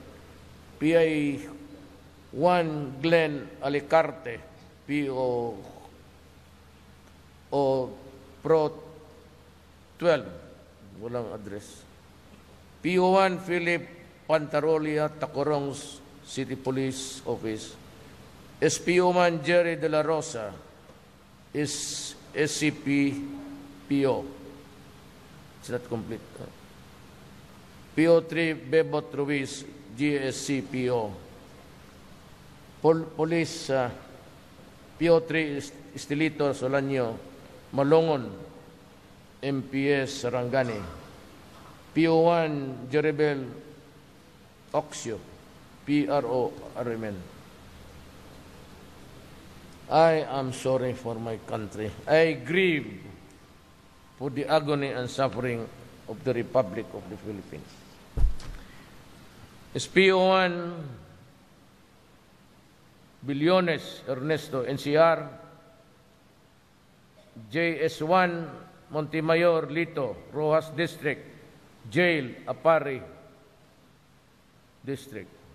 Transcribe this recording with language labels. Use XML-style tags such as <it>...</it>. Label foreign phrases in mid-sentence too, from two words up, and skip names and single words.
<en>PI1 Glen Alicarte,</en> <tl>PO Pro 12, walang address.</tl> <en>PO1 Philip Pantarolia, Tacorong City Police Office. SPO1 Jerry De La Rosa is SCP PO. It's not complete. PO3 Bebot Ruiz, GSC PO. Police PO3 Estelito Solanyo, Malongon, MPS Sarangani. PO1 Jerebel Oxio, PRO Arimen. I am sorry for my country. I grieve for the agony and suffering of the Republic of the Philippines. SPO1 Billones Ernesto, NCR. JS1 Montemayor Lito, Rojas District, Jail, Apari District.</en>